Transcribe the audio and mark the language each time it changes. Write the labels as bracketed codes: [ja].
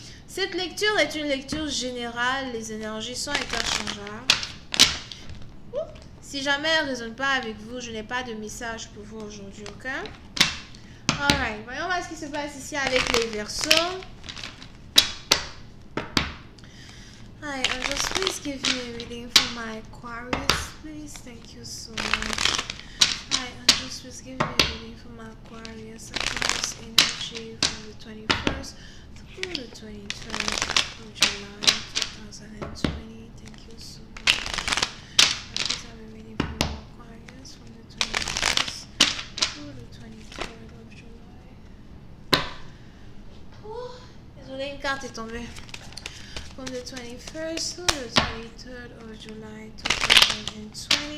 [fr] Cette lecture est une lecture générale, les énergies sont interchangeables. Si jamais elle ne résonne pas avec vous, je n'ai pas de message pour vous aujourd'hui, ok? Alright, voyons voir ce qui se passe ici avec les Verseaux. [en] Hi, just please give me a reading for my Aquarius, please. Thank you so much. Hi, just please give me a reading for my Aquarius. Aquarius energy from the 21st through the 23rd of July 2020. Thank you so much. Please have a reading for my Aquarius from the 21st through the 23rd of July. [fr] Oh, désolé, une carte est tombée. [en] From the 21st to the 23rd of July 2020.